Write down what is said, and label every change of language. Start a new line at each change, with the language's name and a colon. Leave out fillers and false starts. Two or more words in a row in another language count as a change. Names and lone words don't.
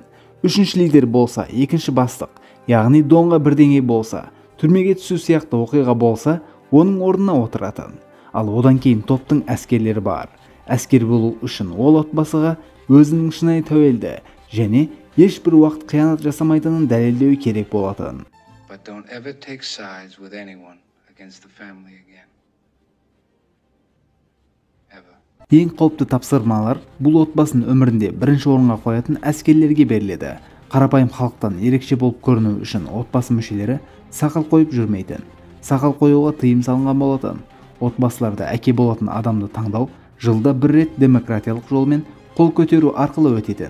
Kazakh: Үшінші лидер болса, екінші бастық, яғни Донға бірдеңе болса, түрмеге түсу сияқты оқиға болса, оның орнына отыратын. Ал одан кейін топтың әскерлері бар. Әскер болу үшін ол отбасыға өзінің шынайы тәуелді және ешбір уақыт қиянат жасамайтынын дәлелдеуі керек болатын.
English: But don't ever take sides with anyone against the family again. Ever.
Kazakh: Ең қауіпті тапсырмалар бұл отбасын өмірінде бірінші орынға қоятын әскерлерге беріледі. Қарапайым халықтан ерекше болып көріну үшін отбасы мүшелері сақал қойып жүрмейтін. Сақал қоюға тыйым салынған болатын. Отбасыларда әке болатын адамды таңдау жылда бір рет демократиялық жолмен қол көтеру арқылы өтетін.